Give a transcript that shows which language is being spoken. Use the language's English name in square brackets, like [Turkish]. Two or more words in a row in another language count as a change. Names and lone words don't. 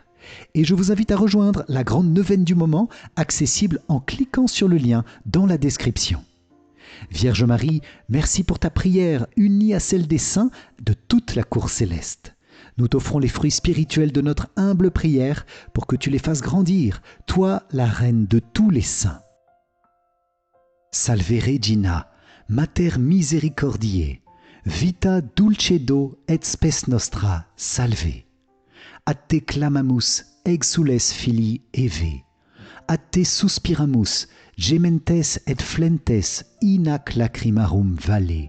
[French] Et je vous invite à rejoindre la grande neuvaine du moment, accessible en cliquant sur le lien dans la description. Vierge Marie, merci pour ta prière unie à celle des saints de toute la cour céleste. Nous t'offrons les fruits spirituels de notre humble prière pour que tu les fasses grandir, toi la reine de tous les saints. [Latin] Salve Regina, Mater misericordiae, vita dulcedo et spes nostra, salve. A te clamamus, exules filii Eve. A te suspiramus, gementes et flentes in ac lacrimarum valle.